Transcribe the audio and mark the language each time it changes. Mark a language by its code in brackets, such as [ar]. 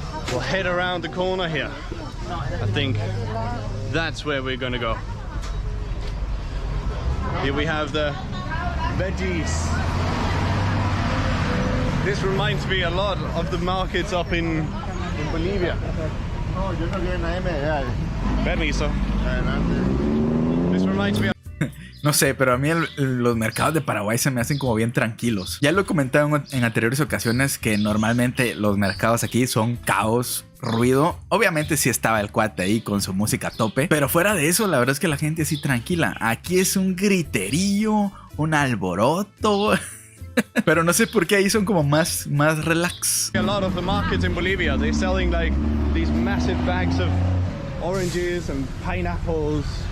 [en] We'll head around the corner here. I think that's where we're gonna go. Here we have the veggies. This reminds me a lot of the markets up in Bolivia. [es] No, yo no quiero nadie me vea. Permiso. Adelante. [en] This reminds me of [es] No sé, pero a mí los mercados de Paraguay se me hacen como bien tranquilos. Ya lo he comentado en anteriores ocasiones que normalmente los mercados aquí son caos, ruido. Obviamente sí estaba el cuate ahí con su música a tope, pero fuera de eso la verdad es que la gente así tranquila. Aquí es un griterío, un alboroto. Pero no sé por qué ahí son como más relax. [en] a lot of the markets in Bolivia. They're selling like these massive bags of oranges and pineapples.